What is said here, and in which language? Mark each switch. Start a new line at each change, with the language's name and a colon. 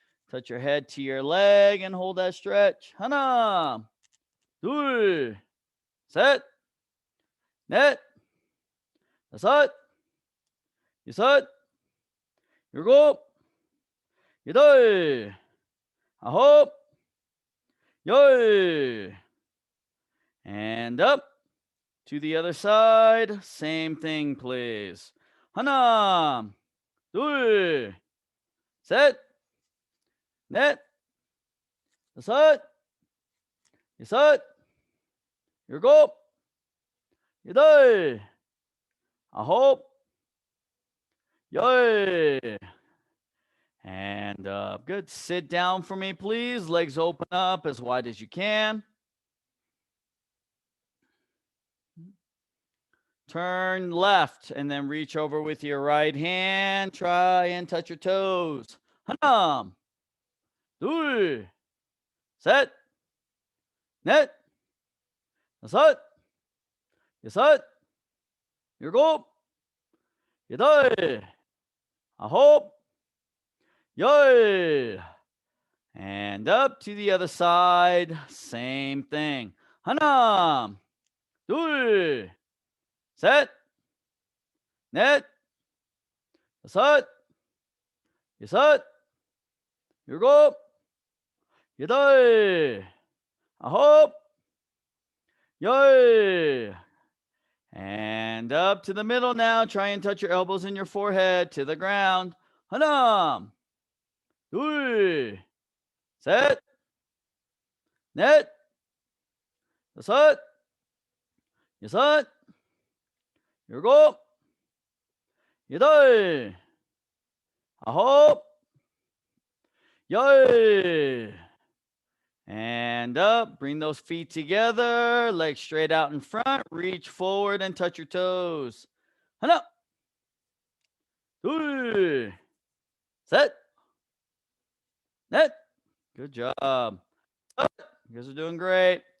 English: Touch your head to your leg and hold that stretch.
Korean: 하나, 둘, 셋, 넷, 다섯, 여섯, 일곱, 여덟, 아홉, 열.
English: And up to the other side. Same thing, please.
Korean: 하나, 둘, 셋, 넷, 다섯, 여섯, 일곱, 여덟, 아홉, 열.
English: And up. Good. Sit down for me, please. Legs open up as wide as you can. Turn left and then reach over with your right hand. Try and touch your toes.
Korean: 하나, 둘, 셋, 넷, 다섯, 여섯, 일곱, 여덟, 아홉, 열.
English: And up to the other side. Same thing.
Korean: 하나, 둘, 셋, 넷, 다섯, 여섯, 일곱, 여덟, 아홉, 열.
English: And up to the middle now. Try and touch your elbows and your forehead to the ground.
Korean: 하나, 둘, 셋, 넷, 다섯, 여섯, 일곱, 여덟, 아홉, 열.
English: And up. Bring those feet together. Legs straight out in front. Reach forward and touch your toes.
Korean: 하나, 둘, 셋, 넷.
English: Good job. You guys are doing great.